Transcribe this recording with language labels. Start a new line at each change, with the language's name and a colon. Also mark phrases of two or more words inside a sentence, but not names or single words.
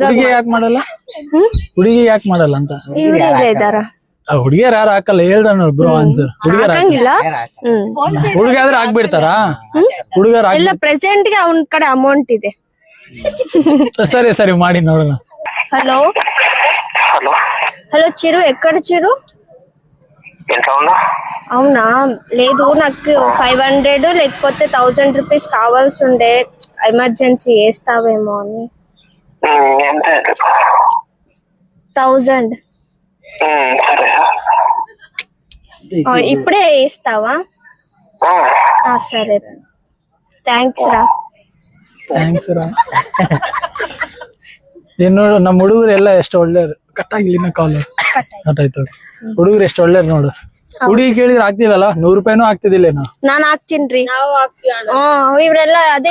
Kannada: ಹುಡುಗಿ ಯಾಕೆ ಮಾಡಲ್ಲ? ಅಂತ ಇವ್ರೆಲ್ಲ ಇದಾರ. ಹುಡುಗಿಯರ್ ಯಾರು ಹಾಕಲ್ಲ, ಹೇಳ್ದ
English: bro answer.
Kannada: ಹುಡುಗಿಯರ್ ಹಾಕಂಗಿಲ್ಲ. ಹುಡುಗ ಆದ್ರೆ ಹಾಕ್ಬಿಡ್ತಾರಾ? ಹುಡುಗರ ಎಲ್ಲ ಪ್ರೆಸೆಂಟ್ ಗೆ ಅವನ್ ಕಡೆ ಅಮೌಂಟ್ ಇದೆ. ಸರಿ ಸರಿ, ಮಾಡಿ ನೋಡೋಣ.
Telugu: హలో హలో చిరు ఎక్కడ చిరు అవునా లేదు నాకు 500 లేకపోతే 1000 రూపీస్ కావాల్సి ఉండే ఎమర్జెన్సీ వేస్తావేమో అని 1000 ఇప్పుడే వేస్తావా సరే ಥ್ಯಾಂಕ್ಸ್ ರಾ
Kannada: ನೀನ್ ನೋಡು ನಮ್ಮ ಹುಡುಗರು ಎಲ್ಲ ಎಷ್ಟು ಒಳ್ಳೆಯರು. ಕಟ್ಟಾಗಿಲ್ಲ ಕಾಲು ಕಟ್ ಆಯ್ತು. ಹುಡುಗರು ಎಷ್ಟು ಒಳ್ಳೆಯರು ನೋಡು. ಹುಡುಗಿ ಕೇಳಿದ್ರೆ ಆಗ್ತಿಲ್ಲಲ್ಲ, 100 ರೂಪಾಯಿನೂ ಆಗ್ತಿದಿಲ್ಲ. ನಾನ್ ಹಾಕ್ತೀನ್ರಿ. ಇವ್ರೆಲ್ಲ ಅದೇ